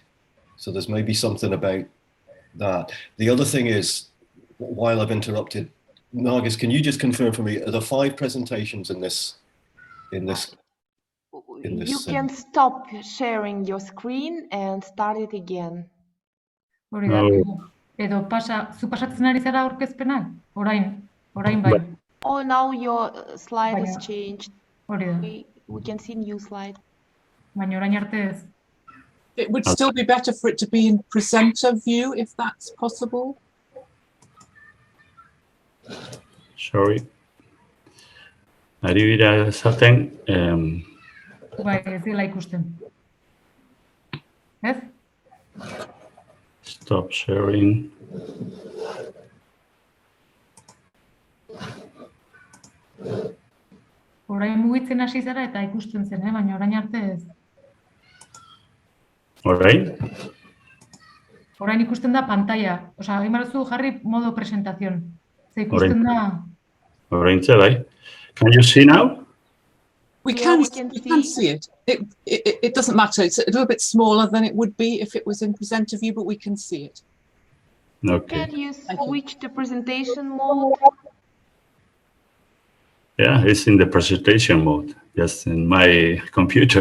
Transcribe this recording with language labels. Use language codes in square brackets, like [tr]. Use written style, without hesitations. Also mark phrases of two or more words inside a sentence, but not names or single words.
[en] So there's maybe something about that. The other thing is, while I've interrupted, Nargis, can you just confirm for me, are there 5 presentations in this? You can stop sharing your screen and start it again. No. [eu] Edo zu pasatzen ari zara aurkezpenak? Orain bai. [en] Oh, now your slide has [eu] Baina, [en] changed. [eu] hori da. [en] We can see new slide. [eu] Baina orain arte ez. [en] It would still be better for it to be in presenter view, if that's possible. Sorry. [eu] Ari dira esaten, Bai, ez dela ikusten. Ez? [en] stop sharing. [eu] Orain mugitzen hasi zara eta ikusten zen, baina orain arte ez. Orain? Orain ikusten da pantalla. Osa, egin baduzu jarri [es] modo presentación. [eu] Ze ikusten da... Orain bai. [en] Can you see now? We Yeah, can, we can we can see. see it. It doesn't matter. It's a little bit smaller than it would be if it was in presenter view, but we can see it. Okay. Can you Thank you. switch the presentation mode? Yeah, it's in the presentation mode, just in my computer.